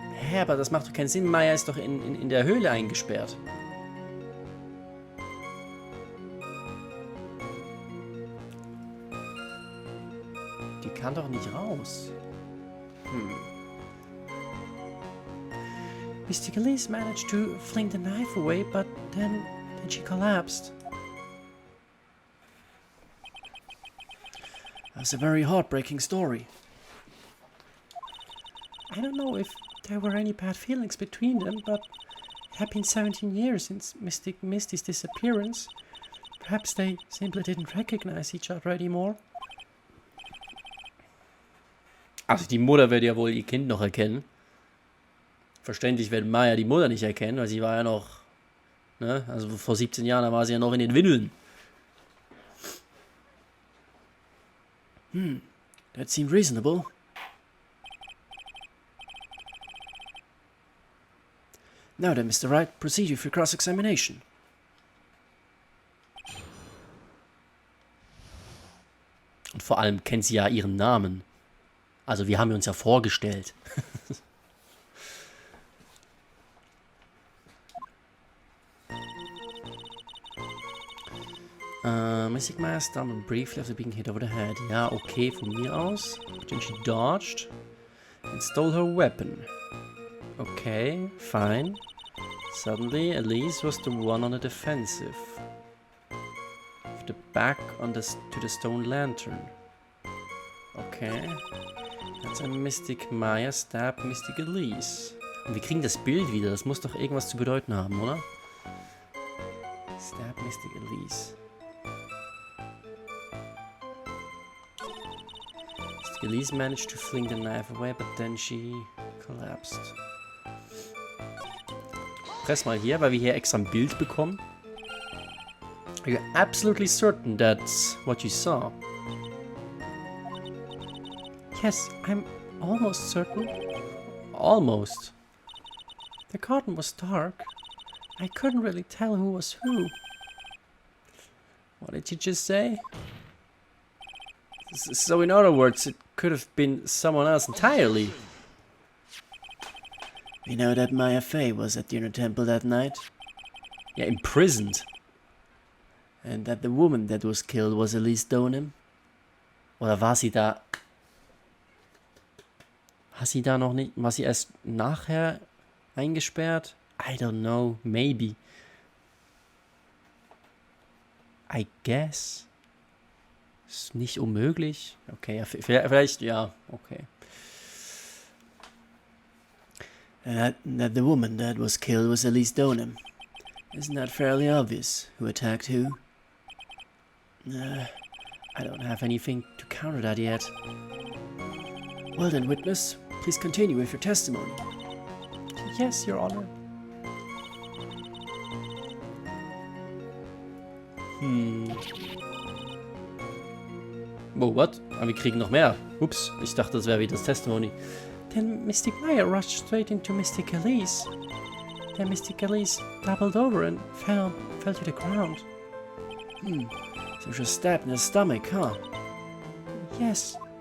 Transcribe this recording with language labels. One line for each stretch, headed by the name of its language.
German: Hä, aber das macht doch keinen Sinn. Maya ist doch in der Höhle eingesperrt. Die kann doch nicht raus.
English: Mystic Elise managed to fling the knife away, but then she collapsed. That's a very heartbreaking story. I don't know if there were any bad feelings between them, but it had been 17 years since Mystic Misty's disappearance. Perhaps they simply didn't recognize each other anymore.
German: Also die Mutter wird ja wohl ihr Kind noch erkennen. Verständlich wird Maya die Mutter nicht erkennen, weil sie war ja noch, ne, also vor 17 Jahren, da war sie ja noch in den Windeln.
English: That seemed reasonable. Now then, Mr. Wright, proceed with your cross-examination.
German: Und vor allem kennt sie ja ihren Namen. Also wir haben uns ja vorgestellt.
English: Mystic Maya stumbled briefly after being hit over the head.
German: Ja, okay, von mir aus.
English: Then she dodged and stole her weapon. Okay, fine. Suddenly, Elise was the one on the defensive. With the back on to the stone lantern. Okay. That's a Mystic Maya stabbed Mystic Elise.
German: Und wir kriegen das Bild wieder. Das muss doch irgendwas zu bedeuten haben, oder?
English: Stab Mystic Elise. Mystic Elise managed to fling the knife away, but then she collapsed.
German: Press mal hier, weil wir hier extra ein Bild bekommen.
English: Are you absolutely certain that's what you saw? Yes, I'm almost certain. Almost. The garden was dark. I couldn't really tell who was who. What did you just say? So in other words, it could have been someone else entirely. We know that Maya Fey was at the inner temple that night. Yeah, imprisoned. And that the woman that was killed was Elise Donem.
German: Oder war sie da... War sie da noch nicht... War sie erst nachher eingesperrt?
English: I don't know. Maybe. I guess.
German: Ist nicht unmöglich. Okay, ja, vielleicht, ja, okay.
English: That the woman that was killed was Elise Donem. Isn't that fairly obvious who attacked who? I don't have anything to counter that yet. Well then, witness, please continue with your testimony. Yes, Your Honor. Oh, what?
German: Aber wir kriegen noch mehr. Ups, ich dachte, das wäre wie das Testimony.
English: Then Mystic Maya rushed straight into Mystic Elise. Then Mystic Elise doubled over and fell to the ground. So she was stabbed in the stomach, huh? Yes.